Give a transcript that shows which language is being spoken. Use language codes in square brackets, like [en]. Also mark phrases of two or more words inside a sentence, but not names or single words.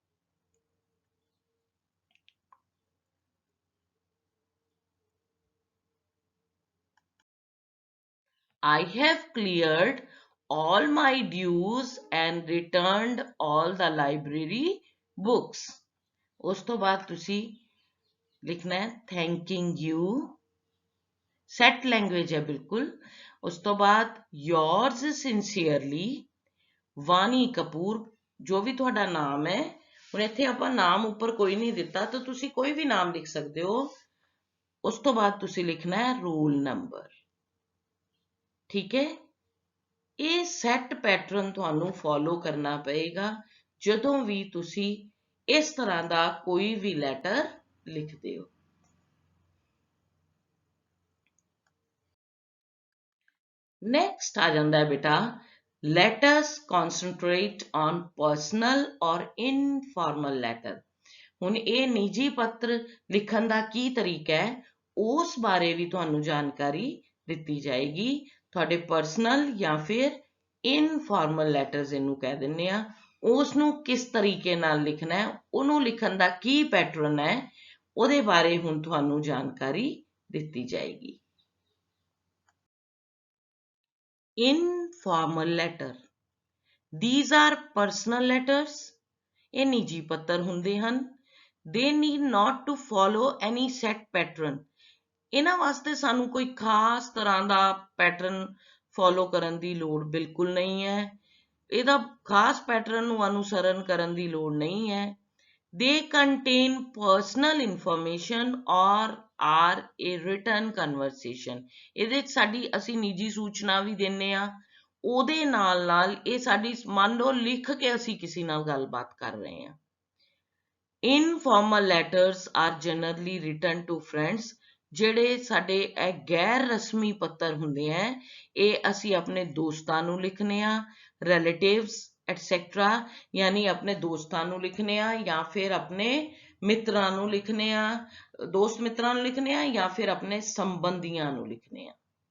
[en] I have cleared all my dues and returned all the library books. [pa] ਉਸ ਤੋਂ ਬਾਅਦ ਤੁਸੀਂ ਲਿਖਣਾ ਹੈ [en] thanking you, set language [pa] ਹੈ ਬਿਲਕੁਲ। ਉਸ ਤੋਂ ਬਾਅਦ [en] yours sincerely, [pa] ਵਾਨੀ ਕਪੂਰ, ਜੋ ਵੀ ਤੁਹਾਡਾ ਨਾਮ ਹੈ। ਹੁਣ ਇੱਥੇ ਆਪਾਂ ਨਾਮ ਉੱਪਰ ਕੋਈ ਨਹੀਂ ਦਿੱਤਾ ਤਾਂ ਤੁਸੀਂ ਕੋਈ ਵੀ ਨਾਮ ਲਿਖ ਸਕਦੇ ਹੋ। ਉਸ ਤੋਂ ਬਾਅਦ ਤੁਸੀਂ ਲਿਖਣਾ ਹੈ [en] roll number, [pa] ਠੀਕ ਹੈ। ਇਹ [en] set pattern [pa] ਤੁਹਾਨੂੰ ਫੋਲੋ ਕਰਨਾ ਪਏਗਾ ਜਦੋਂ ਵੀ ਤੁਸੀਂ ਇਸ ਤਰ੍ਹਾਂ ਦਾ ਕੋਈ ਵੀ ਲੈਟਰ ਲਿਖਦੇ ਹੋ। ਨੈਕਸਟ ਆ ਜਾਂਦਾ ਹੈ ਬੇਟਾ, [en] let us concentrate on personal or informal letter. [pa] ਹੁਣ ਇਹ ਨਿੱਜੀ ਪੱਤਰ ਲਿਖਣ ਦਾ ਕੀ ਤਰੀਕਾ ਹੈ ਉਸ ਬਾਰੇ ਵੀ ਤੁਹਾਨੂੰ ਜਾਣਕਾਰੀ ਦਿੱਤੀ ਜਾਏਗੀ। ਤੁਹਾਡੇ ਪਰਸਨਲ ਜਾਂ ਫਿਰ [en] informal letters [pa] ਇਹਨੂੰ ਕਹਿ ਦਿੰਦੇ ਆ, ਉਸ ਨੂੰ ਕਿਸ ਤਰੀਕੇ ਨਾਲ ਲਿਖਣਾ ਹੈ, ਉਹਨੂੰ ਲਿਖਣ ਦਾ ਕੀ ਪੈਟਰਨ ਹੈ, ਉਹਦੇ ਬਾਰੇ ਹੁਣ ਤੁਹਾਨੂੰ ਜਾਣਕਾਰੀ ਦਿੱਤੀ ਜਾਏਗੀ। [en] Informal letter, these are personal letters. [pa] ਇਹ ਨਿੱਜੀ ਪੱਤਰ ਹੁੰਦੇ ਹਨ [en] they need not to follow any set pattern। [pa] ਇਹਨਾਂ ਵਾਸਤੇ ਸਾਨੂੰ ਕੋਈ ਖਾਸ ਤਰ੍ਹਾਂ ਦਾ [en] pattern follow [pa] ਕਰਨ ਦੀ ਲੋੜ ਬਿਲਕੁਲ ਨਹੀਂ ਹੈ। ਇਹਦਾ ਖਾਸ ਪੈਟਰਨ ਨੂੰ ਅਨੁਸਰਨ ਕਰਨ ਦੀ ਲੋੜ ਨਹੀਂ ਹੈ। [en] they contain personal information or are a written conversation। [pa] ਇਹਦੇ ਚ ਸਾਡੀ ਅਸੀਂ ਨਿੱਜੀ ਸੂਚਨਾ ਵੀ ਦਿੰਨੇ ਆ, ਉਹਦੇ ਨਾਲ ਨਾਲ ਇਹ ਸਾਡੀ ਮੰਨ ਲਓ ਲਿਖ ਕੇ ਅਸੀਂ ਕਿਸੇ ਨਾਲ ਗੱਲਬਾਤ ਕਰ ਰਹੇ ਹਾਂ। [en] Informal letters are generally written to friends. [pa] ਜਿਹੜੇ ਸਾਡੇ ਇਹ ਗੈਰ ਰਸਮੀ ਪੱਤਰ ਹੁੰਦੇ ਆ, ਇਹ ਅਸੀਂ ਆਪਣੇ ਦੋਸਤਾਂ ਨੂੰ ਲਿਖਨੇ ਆ, [en] relatives etcetera, [pa] ਯਾਨੀ ਆਪਣੇ ਦੋਸਤਾਂ ਨੂੰ ਲਿਖਨੇ ਆ ਜਾਂ ਫਿਰ ਆਪਣੇ ਮਿੱਤਰਾਂ ਨੂੰ ਲਿਖਨੇ ਆ, ਦੋਸਤ ਮਿੱਤਰਾਂ ਨੂੰ ਲਿਖਨੇ ਆ ਜਾਂ ਫਿਰ ਆਪਣੇ ਸੰਬੰਧੀਆਂ ਨੂੰ ਲਿਖਨੇ ਆ।